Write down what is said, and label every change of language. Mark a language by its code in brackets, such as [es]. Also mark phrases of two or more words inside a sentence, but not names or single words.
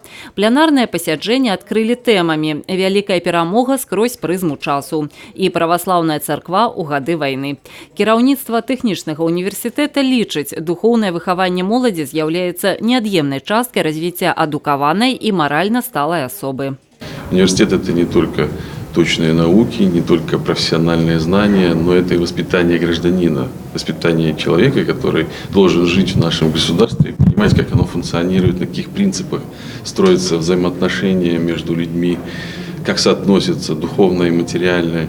[be] Пленарнае пасяджэнне адкрылі тэмамі «Вялікая перамога скрозь прызму часу» і «Праваслаўная царква ў гады вайны». Кіраўніцтва тэхнічнага універсітэта лічыць, духоўнае выхаванне моладзі з'яўляецца неад'емнай часткай развіцця адукаванай і маральна сталай асобы. [ru] Университет – это не только точные науки, не только профессиональные знания, но это и воспитание гражданина, воспитание человека, который должен жить в нашем государстве, понимать, как оно функционирует, на каких принципах строятся взаимоотношения между людьми, как соотносятся духовное и материальное.